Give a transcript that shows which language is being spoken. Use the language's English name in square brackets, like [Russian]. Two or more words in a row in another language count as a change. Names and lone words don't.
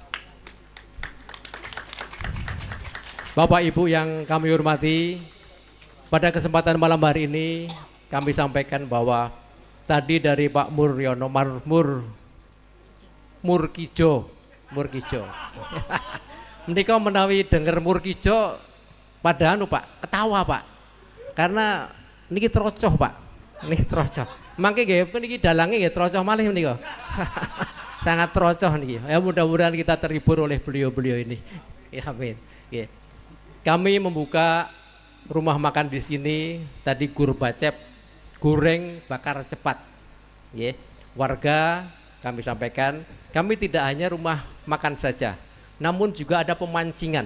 [Indonesian] Bapak Ibu yang kami hormati, pada kesempatan malam hari ini kami sampaikan bahwa tadi dari Pak Muryono Murkijo [Javanese] menika menawi denger [Indonesian] Murkijo pada Pak ketawa Pak, karena [Javanese] niki trocoh Pak, niki trocoh. Mangke nggih niki dalange nggih trocoh malih menika. Sangat trocoh niki. [Indonesian] Ya mudah-mudahan kita terhibur oleh beliau-beliau ini. Ya amin. Nggih. Kami membuka rumah makan di sini tadi Gur Bacep, goreng bakar cepat. Ya, warga kami sampaikan, kami tidak hanya rumah makan saja, namun juga ada pemancingan.